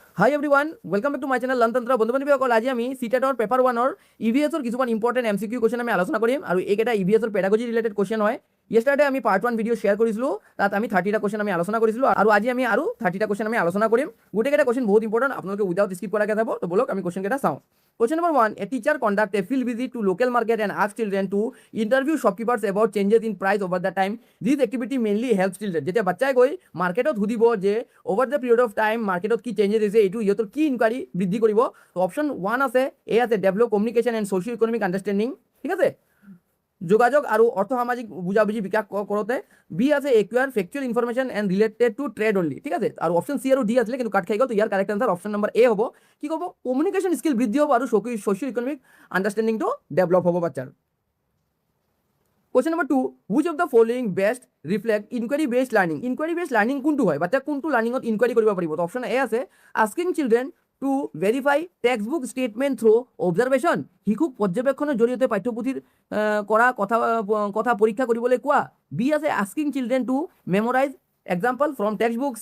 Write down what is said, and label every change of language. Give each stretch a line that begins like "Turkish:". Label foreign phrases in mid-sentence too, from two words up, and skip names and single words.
English: Hi everyone, welcome back to my channel Learn Tantra.
Assamese: বন্ধু বান্ধৱীসকল, আজি আমি CTET পেপাৰ 1 EVS কিছুমান
English: important MCQ question
Assamese: আমি আলোচনা কৰিম আৰু এইকেইটা
English: EVS pedagogy related question
Assamese: হয়। ইয়েষ্টাৰডে আমি
English: part 1 video'
Assamese: শ্বেয়াৰ কৰিছিলোঁ, তাত আমি 30টা কুৱেশ্যন আমি আলোচনা কৰিছিলোঁ আৰু আজি আমি আৰু 30টা কুৱেশ্যন আমি আলোচনা কৰিম। গোটেইকেইটা কুৱেশ্যন বহুত ইম্পৰ্টেণ্ট, আপোনালোকে
English: without skip
Assamese: কৰাকৈ যাব। তো বলক আমি কুৱেশ্যনকেইটা চাওঁ।
English: Question number 1, a teacher conduct a field visit to local market and ask children to interview shopkeepers about changes in price over the time. This activity mainly helps children.
Assamese: যেতিয়া বাচ্চাই গৈ মাৰ্কেটত সুধিব যে
English: over the period of time
Assamese: মাৰ্কেটত কি চেঞ্জেছ হৈছে, এইটো ইহঁতৰ কি ইনকুৱাৰী বৃদ্ধি কৰিব। তো অপশ্যন 1 আছে, এ আছে
English: develop communication and socio economic understanding,
Assamese: ঠিক আছে, যোগাযোগ আৰু অৰ্থ সামাজিক বুজাবুজি বিকাশ কৰোঁতে।
English: বি আছে acquire factual information and related to trade only,
Assamese: ঠিক আছে। আৰু অপশ্যন চি আৰু ডি আছিলে কিন্তু কাট খাই গ'ল। তো ইয়াৰ
English: correct answer option number
Assamese: এ হ'ব। কি ক'ব,
English: communication skill
Assamese: বৃদ্ধি হ'ব আৰু
English: socio economic understandingটো
Assamese: ডেভেলপ হ'ব বাচ্চাৰ।
English: Question number 2, which of the following best reflect inquiry based learning? Inquiry based learning
Assamese: কোনটো হয়, বাচ্চা কোনটো লাৰ্ণিঙত ইনকুৱাৰী কৰিব পাৰিব।
English: তো অপশ্যন এ আছে asking children to verify text book statement through observation,
Assamese: শিশুক পৰ্যবেক্ষণৰ জৰিয়তে পাঠ্যপুথিৰ কৰা কথা পৰীক্ষা কৰিবলৈ কোৱা।
English: B আছে asking children to memorize example from text book।